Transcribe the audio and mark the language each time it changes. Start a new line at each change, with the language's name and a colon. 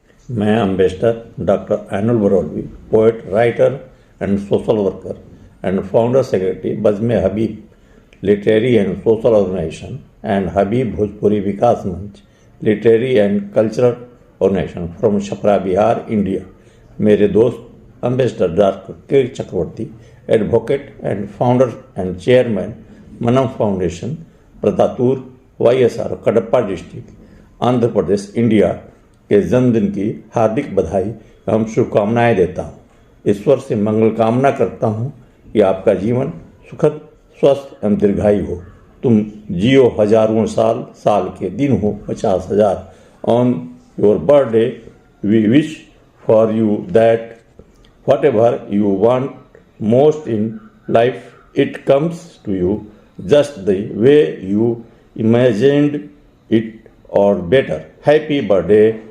English: मैं ambassador doctor Enul Baraulvi, poet, writer and social worker and founder secretary Bazme Habib Literary and Social Organization and Habib Bhojpuri Vikas Manch Literary and Cultural Organization from Chhapra, Bihar, India.
Hindi: मेरे दोस्त ambassador doctor के चक्रवर्ती,
English: advocate and founder and chairman
Hindi: मनम foundation, प्रतातूर, YSR, Kadapa district, Andhra Pradesh, India के जन्मदिन की हार्दिक बधाई एवं शुभकामनाएं देता हूँ. ईश्वर से मंगल कामना करता हूँ कि आपका जीवन सुखद, स्वस्थ एवं दीर्घायु हो. तुम जियो हजारों साल, साल के दिन हो 50,000.
English: On your birthday we wish for you that whatever you want most in life, it comes to you just the way you imagined it or better. Happy birthday.